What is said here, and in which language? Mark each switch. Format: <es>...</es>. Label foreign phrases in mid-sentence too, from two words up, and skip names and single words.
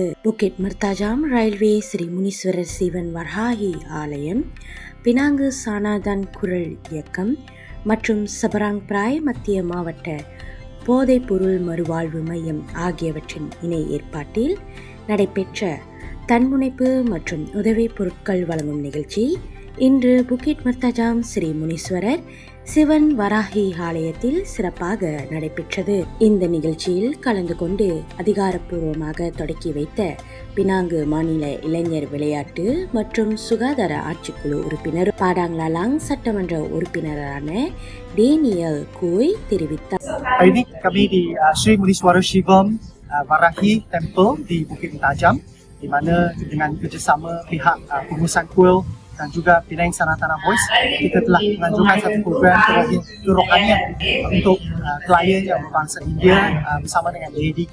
<ta>புக்கிட் மர்தாஜாம் ரயில்வே ஸ்ரீ முனீஸ்வரர் சிவன் வராஹி ஆலயம், பினாங்கு சனாதன் குரல் இயக்கம் மற்றும் சபராங் பிராய் மத்திய மாவட்ட போதைப்பொருள் மறுவாழ்வு மையம் ஆகியவற்றின் இணை ஏற்பாட்டில் நடைபெற்ற தன்முனைப்பு மற்றும் உதவி பொருட்கள் வழங்கும் நிகழ்ச்சி இன்று புக்கிட் மர்தாஜாம் ஸ்ரீ முனீஸ்வரர் சிவன் வராஹி ஆலயத்தில் சிறப்பாக நடைபெற்றது. இந்த நிகழ்ச்சியில் கலந்து கொண்டு அதிகாரப்பூர்வமாக தொடக்கி வைத்த பினாங்கு மாநில இளைஞர் விளையாட்டு மற்றும் சுகாதார ஆட்சிக்குழு உறுப்பினர் பாடாங்லாலாங் சட்டமன்ற உறுப்பினரான டேனியல் குய் தெரிவித்தார்.</ta> <ms>Hari ini kami di Sri Muniswara Shivam Varahi Temple di Bukit Mertajam, di mana dengan kerjasama pihak pengurusan kuil dan juga Penang Sanatana Voice, kita telah menganjurkan satu program kerohanian untuk klien yang berbangsa India bersama dengan AADK.</ms>